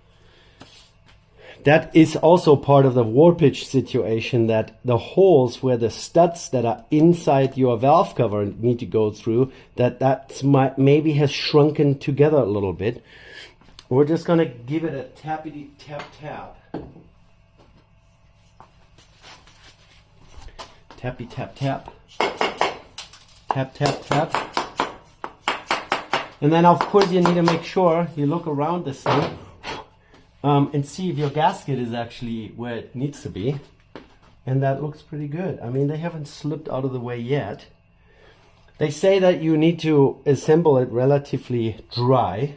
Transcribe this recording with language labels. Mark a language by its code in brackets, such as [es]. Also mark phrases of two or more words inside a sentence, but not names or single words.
[en] That is also part of the warpage situation, that the holes where the studs that are inside your valve cover need to go through, that's maybe has shrunken together a little bit. We're just going to give it a tappity tap tap. Tappy tap tap. Tap tap tap. And then of course you need to make sure you look around this thing and see if your gasket is actually where it needs to be. And that looks pretty good. I mean, they haven't slipped out of the way yet. They say that you need to assemble it relatively dry.